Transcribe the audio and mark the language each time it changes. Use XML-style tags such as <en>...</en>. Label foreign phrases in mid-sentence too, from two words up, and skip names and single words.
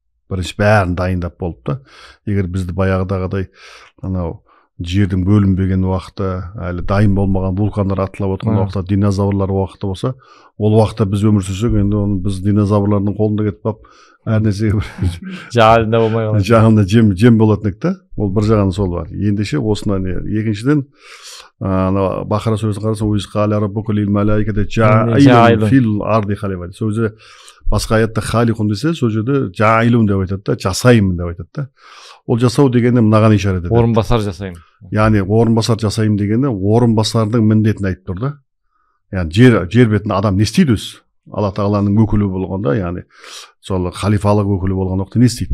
<kk>Бірінші бәрін дайындап болып та, егер бізді баяғыдағыдай анау жердің бөлінбеген уақыты, әлі дайын болмаған вулкандар атылып отырған уақытта, динозаврлар уақыты болса, ол уақытта біз өмір сүрсек, енді оны біз динозаврлардың қолында кетіп қалып, әр нәрсеге жағында болмай қалады. жағында жем болатын еді. Ол бір жағынан сол бар. Ендеше осыдан екіншіден Бақара сүресін қарасаң, өзі</kk> <ar>قال ربك للملائكة جاعل في الأرض خليفة.</ar> <kk>Сөзі басқа аятта халиқун десе, сол жерде жаилун деп айтады да, жасаймын деп айтады да. Ол жасау дегенде мынаған ишарат етеді. Орынбасар жасаймын. Яғни орынбасар жасаймын дегенде орынбасардың міндетін айтып тұр да. Яғни жер бетінде адам не істейді өзі? Алла тағаланың өкілі болғанда, яғни сол халифалық өкілі болған уақытта не істейді?</kk>